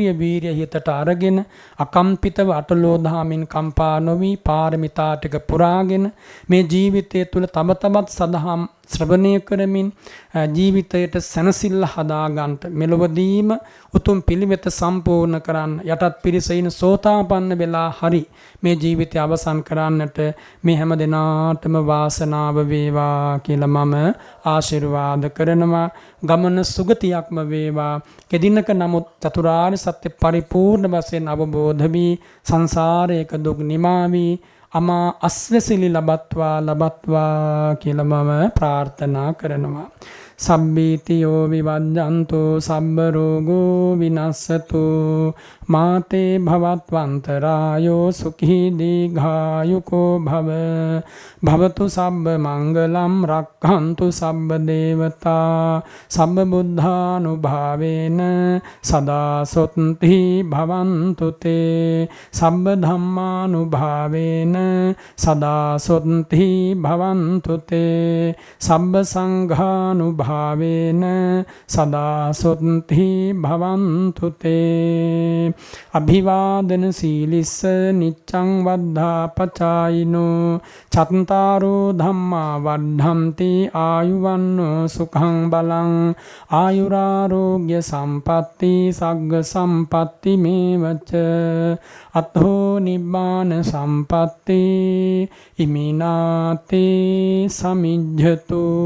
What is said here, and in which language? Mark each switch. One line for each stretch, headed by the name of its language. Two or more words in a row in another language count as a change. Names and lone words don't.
Sinhala: වීරිය හිතට අරගෙන අකම්පිතව අටලෝ දහමින් කම්පා නොවි පාරමිතා ටික පුරාගෙන මේ ජීවිතය තුළ තම තමත් සදහම් ශ්‍රවණය කරමින් ජීවිතයට සැනසෙල්ල හදාගන්නට මෙලොවදීම උතුම් පිළිවෙත සම්පූර්ණ කරන්න යටත් පිරිසයින් සෝතාපන්න වෙලා හරි මේ ජීවිතය අවසන් කරන්නට මේ හැම දිනාටම වාසනාව වේවා කියලා මම ආශිර්වාද කරනවා. ගමන සුගතියක්ම වේවා. කෙදිනක නමුත් චතුරාර්ය සත්‍ය පරිපූර්ණ වශයෙන් අවබෝධ වී සංසාරයක දුක් නිමා වී අමා අස්වැසිලි ලබත්වා කියලා මම ප්‍රාර්ථනා කරනවා.
Pali: සබ්බීතියෝ විවජ්ජන්තු සබ්බ රෝගෝ විනස්සතු මාතේ භවත්වන්තරායෝ සුඛී දීඝායුකෝ භව භවතු සබ්බ මංගලම් රක්ඛන්තු සබ්බ දේවතා සබ්බ බුද්ධානුභාවේන සදා සොත්ති භවන්තු තේ සබ්බ ධම්මානුභාවේන සදා සොත්ති භවන්තු තේ සබ්බ සංඝානුභාවේන සදා සොත්ති භවන්තු තේ අභිවාදන සීලිස්ස නිච්ඡං වද්ධා පචායිනෝ චත්තාරෝ ධම්මා වද්ධන්ති ආයුවන්නෝ සුඛං බලං ආයුරාරෝග්‍ය සම්පatti සග්ග සම්පatti මේවච අතෝ නිබ්බාන සම්පatti ඉමිනාතේ සමිජ්ජතු